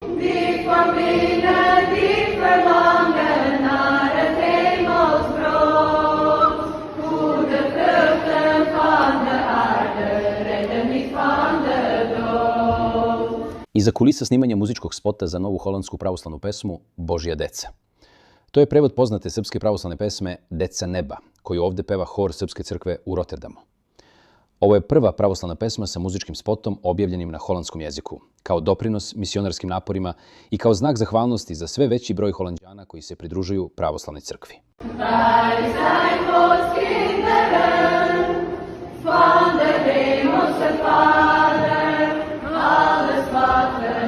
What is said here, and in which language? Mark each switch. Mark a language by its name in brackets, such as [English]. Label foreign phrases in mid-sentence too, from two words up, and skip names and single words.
[Dutch] Die verbinden, die verlangen naar het hemelsbrood. Goede vruchten van de aarde, redden niet van de dood. [Serbian] Iza kulisa snimanja muzičkog spota za novu holandsku pravoslavnu pesmu Božja deca. To je prevod poznate srpske pravoslavne pesme Deca neba, koju ovde peva hor Srpske crkve u Rotterdamu. Ovo je prva pravoslavna pesma sa muzičkim spotom objavljenim na holandskom jeziku, kao doprinos misionarskim naporima i kao znak zahvalnosti za sve veći broj Holanđana koji se pridružuju pravoslavnoj crkvi. [Dutch] Wij zijn Gods kinderen, van de hemelse Vader, alles wat